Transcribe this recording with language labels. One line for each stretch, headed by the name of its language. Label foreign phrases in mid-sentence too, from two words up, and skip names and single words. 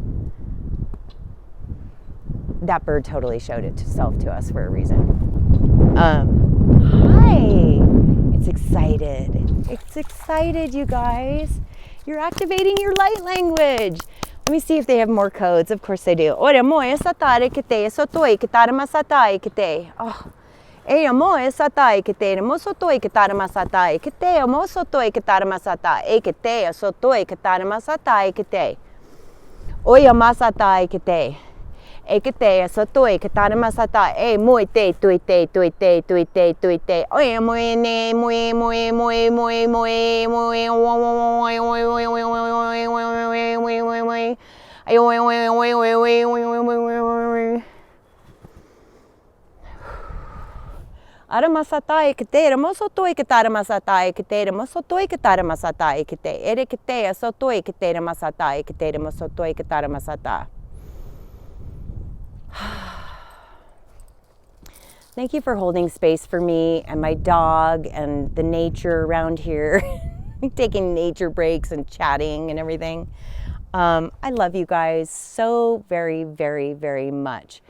English: That bird totally showed itself to us for a reason. Hi. It's excited. It's excited, you guys. You're activating your light language. Let me see if they have more codes. Of course they do. Oh. E mo satai que te mosotoi que tara masatai que te mosotoi que tara masata e que te sotoi que tara masatai que te oya masatai que te e que te sotoi que tara masata e moi te tui te tui te tui te tui te oya moi ne moi moi moi moi moi moi Aramasatai que te mosotoi que tara masatai que te mosotoi que tara masatai que te ere que te sotoi que te masatai que te mosotoi que tara masata. Thank you for holding space for me and my dog and the nature around here. Taking nature breaks and chatting and everything. I love you guys so very, very, very much.